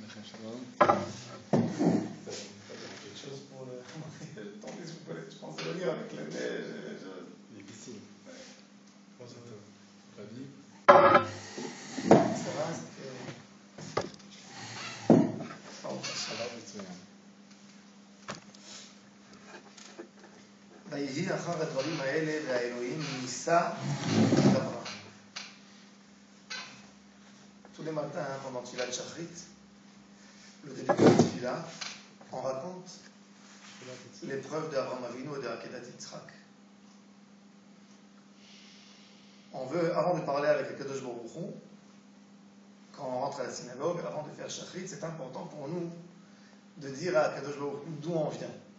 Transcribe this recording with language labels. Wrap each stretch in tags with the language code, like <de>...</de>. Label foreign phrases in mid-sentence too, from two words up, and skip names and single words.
<fr>Quelque chose pour le temps des soupettes. Je pense à venir avec la neige. Difficile. Comment ça va? Ravi? Ça va, Ça va,</fr> <he>מצוין. ויהי אחר הדברים האלה והאלוהים ניסה את אברהם.</he> <fr>Tous les matins, pendant</fr> <he>תפילת שחרית,</he> <fr>le début de la Tfila, on raconte l'épreuve d'Abraham Avinu et de</fr> <he>עקדת יצחק.</he> <fr>On veut, avant de parler avec</fr> <he>הקדוש ברוך הוא,</he> <fr>quand on rentre à la synagogue, avant de faire Shachrit, c'est important pour nous de dire à</fr> <he>הקדוש ברוך הוא</he> <fr>d'où on vient.</fr>